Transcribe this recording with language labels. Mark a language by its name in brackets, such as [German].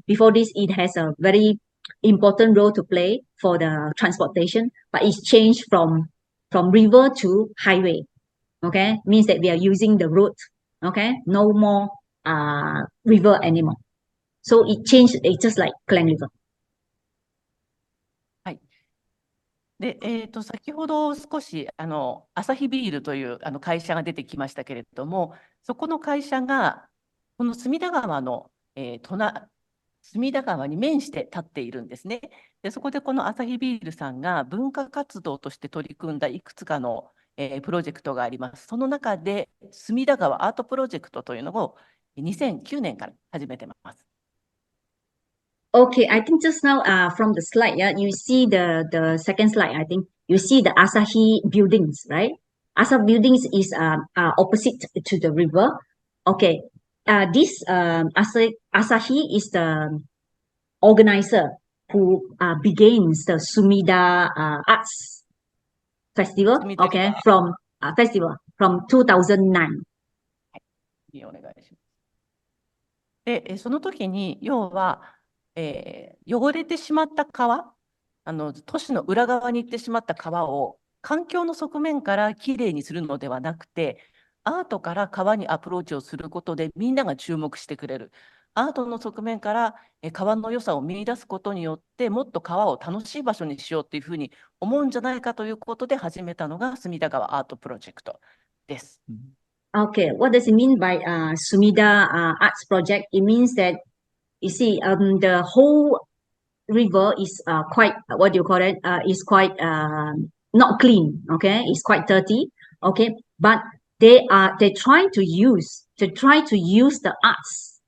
[English] Before this, it has a very important role to play for the transportation, but it's changed from river to highway. Okay, means that we are using the road. Okay, no more river anymore. So it changed. It's just like Klang River. [Japanese] はい。で、先ほど少しアサヒビールという会社が出てきましたけれども、そこの会社がこの隅田川の、隅田川に面して立っているんですね。で、そこでこのアサヒビールさんが文化活動として取り組んだいくつかのプロジェクトがあります。その中で、隅田川アートプロジェクトというのを2009年から始めてます。 [English] Okay, I think just now from the slide, yeah, you see the second slide. I think you see the Asahi buildings, right? Asahi buildings is opposite to the river. Okay, this Asahi is the organizer who begins the Sumida Arts Festival. Okay, from 2009. [Japanese] お願いします。で、その時に要は汚れてしまった川、都市の裏側に行ってしまった川を環境の側面からきれいにするのではなくて、アートから川にアプローチをすることでみんなが注目してくれる。アートの側面から川の良さを見出すことによって、もっと川を楽しい場所にしようっていうふうに思うんじゃないかということで始めたのが隅田川アートプロジェクトです。 [English] Okay, what does it mean by Sumida Arts Project? It means that you see, the whole river is quite what do you call it? Is quite not clean. Okay, it's quite dirty. Okay, but they try to use the arts.